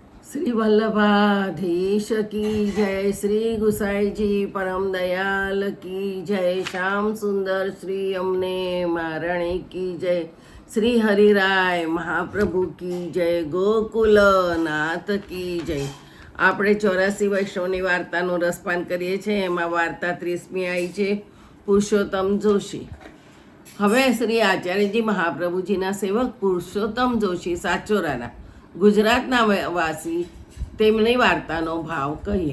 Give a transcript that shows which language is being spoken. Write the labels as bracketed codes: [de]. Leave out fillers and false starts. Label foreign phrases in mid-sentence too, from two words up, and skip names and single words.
[hi] श्री वल्लभाधीश की जय, श्री गुसाई जी परम दयाल की जय, श्याम सुंदर श्री अमने महाराणी की जय, श्री हरिराय महाप्रभु की जय, गोकुल नाथ की जय। [gu] આપણે 84 વૈષ્ણવની વાર્તાનું રસપાન કરીએ છીએ। એમાં વાર્તા 30મી આવી છે, પુરુષોત્તમ જોશી। હવે શ્રી આચાર્યજી મહાપ્રભુજીના સેવક પુરુષોત્તમ જોશી સાચોરાના ગુજરાતના વાસી તેમની વાર્તાનો ભાવ કહીએ।